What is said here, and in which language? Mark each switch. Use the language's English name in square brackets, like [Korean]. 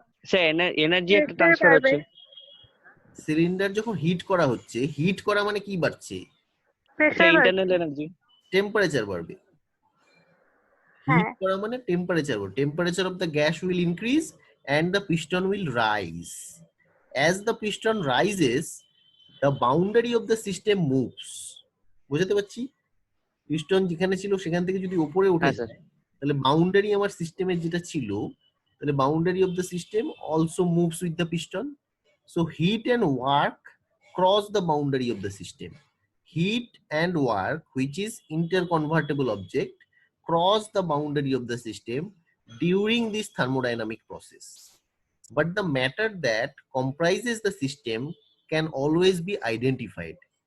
[Bangla] Sir energy একটা transfer হচ্ছে। Cylinder যখন হিট করা হচ্ছে, হিট করা মানে কি বাড়ছে? স্যার ইন্টারনাল এনার্জি, টেম্পারেচার বাড়বে। হিট করা মানে টেম্পারেচার বাড়বে। [English] Temperature of the gas will increase and the piston will rise. As the piston rises, the boundary of the system moves. [Bangla] বুঝতে পারছি? পিস্টন যেখানে ছিল সেখান থেকে যদি উপরে উঠে যায়, তাহলে বাউন্ডারি আমার সিস্টেমের যেটা ছিল, তাহলে [English] Boundary of the system also moves with the piston. So heat and work cross the boundary of the system. Heat and work which is interconvertible object cross the boundary of the system during this thermodynamic process, but the matter that comprises the system can always be identified.